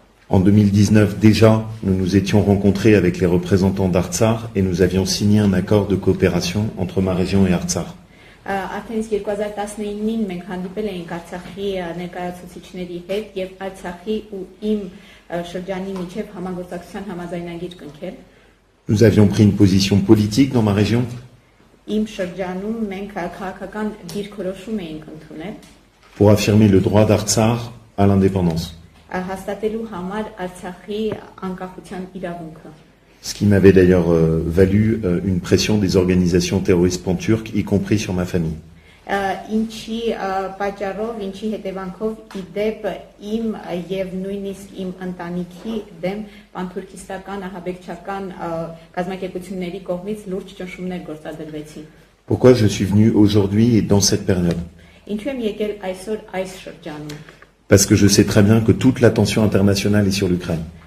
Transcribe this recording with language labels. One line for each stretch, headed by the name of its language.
French: En 2019, déjà, nous nous étions rencontrés avec les représentants d'Artsakh et nous avions signé un accord de coopération entre ma région et Artsakh.
Armenian: Արդեն 2019-ին մենք հանդիպել էինք Արցախի ներկայացուցիչների հետ եւ Արցախի ու իմ շրջանի միջև համագործակցության համաձայնագիր կնքել։
French: Nous avions pris une position politique dans ma région.
Armenian: Իմ շրջանում մենք քաղաքական դիրքորոշում էինք ընդունել
French: pour affirmer le droit d'Artsakh à l'indépendance.
Armenian: Հաստատելու համար Արցախի անկախության իրավունքը։
French: Ce qui m'avait d'ailleurs valu une pression des organisations terroristes pan-turques, y compris sur ma famille.
Armenian: Ինչի պատճառով, ինչի հետևանքով իդեպ իմ եւ նույնիսկ իմ ընտանիքի դեմ պանթուրքիստական ահաբեկչական կազմակերպությունների կողմից լուրջ ճնշումներ գործադրվեցին։
French: Pourquoi je suis venu aujourd'hui et dans cette période?
Armenian: Ինչու եմ եկել այսօր այս շրջանում?
French: Parce que je sais très bien que toute l'attention internationale est sur l'Ukraine.